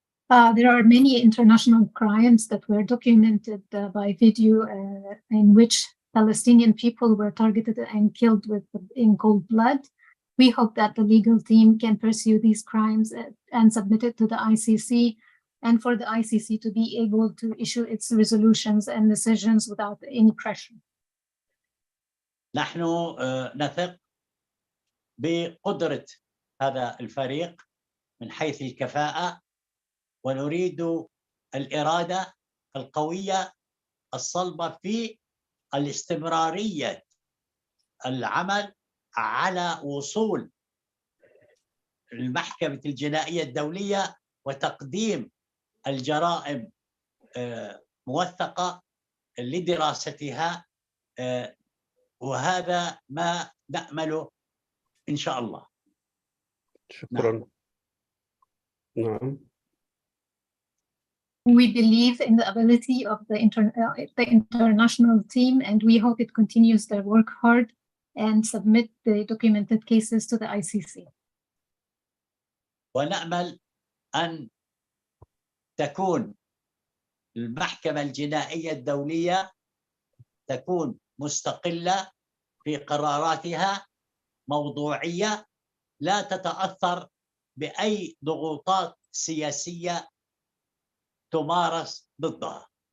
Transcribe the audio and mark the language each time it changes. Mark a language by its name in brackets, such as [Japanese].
[English] There are many international crimes that were documented by video in which Palestinian people were targeted and killed in cold blood. We hope that the legal team can pursue these crimes and submit it to the ICC, and for the ICC to be able to issue its resolutions and decisions without any pressure. [Arabic] نحن نثق بقدرة هذا الفريق من حيث الكفاءة، ونريد الإرادة القوية الصلبة في الاستمرارية العمل على وصول المحكمة الجنائية الدولية وتقديم الجرائم موثقة لدراستها، وهذا ما نأمله إن شاء الله. شكرا. نعم. [English] We believe in the ability of the international team, and we hope it continues their work hard and submit the documented cases to the ICC. [Arabic] ونأمل أن تكون المحكمة الجنائية الدولية تكون مستقلة في قراراتها، موضوعية، لا تتأثر بأي ضغوطات سياسية تمارس ضدها.